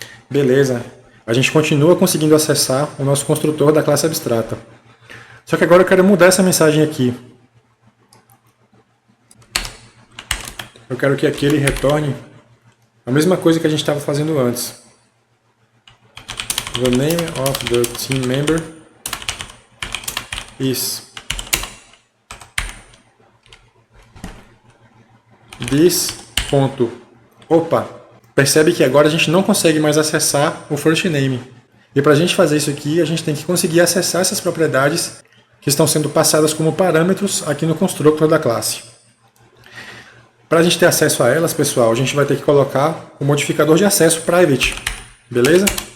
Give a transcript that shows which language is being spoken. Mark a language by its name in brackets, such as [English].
[Portuguese] Beleza. A gente continua conseguindo acessar o nosso construtor da classe abstrata. Só que agora eu quero mudar essa mensagem aqui. Eu quero que aqui ele retorne a mesma coisa que a gente estava fazendo antes. [English] The name of the team member is this [Portuguese] ponto. Opa! Percebe que agora a gente não consegue mais acessar o first name. E para a gente fazer isso aqui, a gente tem que conseguir acessar essas propriedades que estão sendo passadas como parâmetros aqui no construtor da classe. Para a gente ter acesso a elas, pessoal, a gente vai ter que colocar o modificador de acesso private. Beleza?